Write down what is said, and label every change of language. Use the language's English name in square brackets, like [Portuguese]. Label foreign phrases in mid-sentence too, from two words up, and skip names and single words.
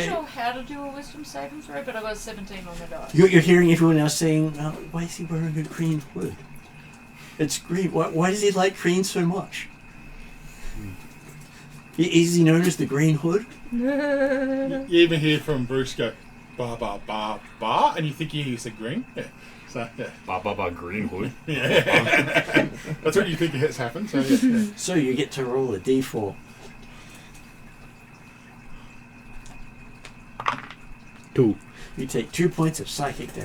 [English] sure how to do a wisdom saving throw, but I got a 17 on the dice. You're hearing everyone else saying, why is he wearing a green hood? It's green. Why does he like green so much? Is he known as the Green Hood? You even hear from Bruce go, ba ba ba ba, and you think he said green. Yeah. So yeah. Ba ba ba green hood. Yeah. That's what you think has happened. So yeah. So you get to roll a d4. 2. You take 2 points of psychic damage.